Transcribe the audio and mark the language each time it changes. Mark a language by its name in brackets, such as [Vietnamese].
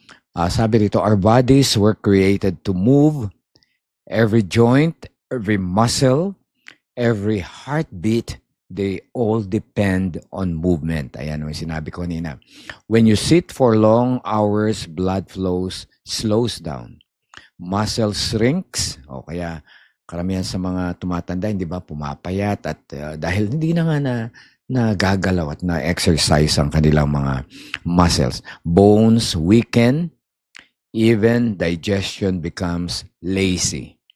[Filipino] Sabi rito, [English] our bodies were created to move. Every joint, every muscle, every heartbeat, they all depend on movement. [Filipino] Ayan yung sinabi ko kanina. [English] When you sit for long hours, blood slows down. Muscle shrinks. [Filipino] O kaya karamihan sa mga tumatanda, hindi ba, pumapayat at dahil hindi na nga nagagalaw at na-exercise ang kanilang mga muscles. [English] Bones weaken. Even digestion becomes lazy.